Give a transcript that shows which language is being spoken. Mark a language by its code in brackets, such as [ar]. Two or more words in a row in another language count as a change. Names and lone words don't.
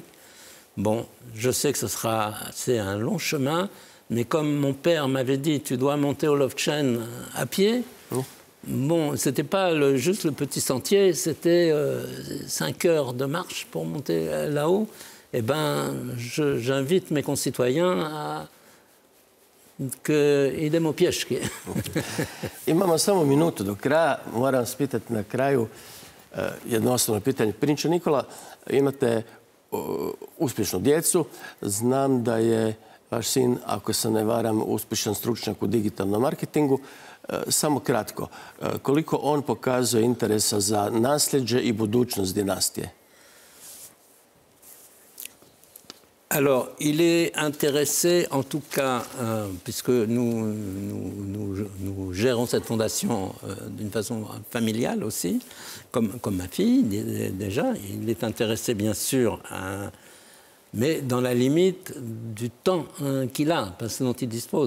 [fr] Bon, je sais que c'est un long chemin, mais comme mon père m'avait dit, tu dois monter au Lofchen à pied, bon, c'était pas juste le petit sentier, c'était 5 heures de marche pour monter là-haut. Eh bien, j'invite mes concitoyens à [hr] idem u pješke. Imamo samo minutu do kraja. Moram vas pitati na kraju jedno osnovno pitanje. Prinče Nikola, imate uspješnu djecu. Znam da je vaš sin, ako se ne varam, uspješan stručnjak u digitalnom marketingu. Samo kratko, koliko on pokazuje interesa za nasljeđe i budućnost dinastije? [fr] Alors, il est intéressé, en tout cas, puisque nous gérons cette fondation d'une façon familiale aussi, comme ma fille, déjà. Il est intéressé, bien sûr, mais dans la limite du temps qu'il a, dont il dispose.